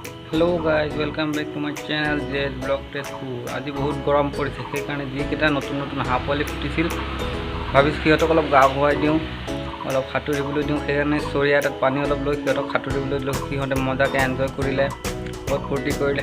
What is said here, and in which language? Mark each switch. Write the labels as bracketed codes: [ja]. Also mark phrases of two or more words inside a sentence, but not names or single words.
[en] Hello guys welcome back to my channel Jez blog Tezpur. [hi] आज बहुत गरम पड़े [as] সেইকাৰণে যিকেইটা নতুন নতুন হাঁহ পোৱালি ফুটিছিল ভাবিছোঁ সিহঁতক অলপ গা ধুৱাই দিওঁ, অলপ সাঁতুৰিবলৈ দিওঁ। সেইকাৰণে চৰিয়া এটাত পানী অলপ লৈ সিহঁতক সাঁতুৰিবলৈ দিলোঁ। সিহঁতে মজাকৈ এনজয় কৰিলে, বহুত ফূৰ্তি কৰিলে।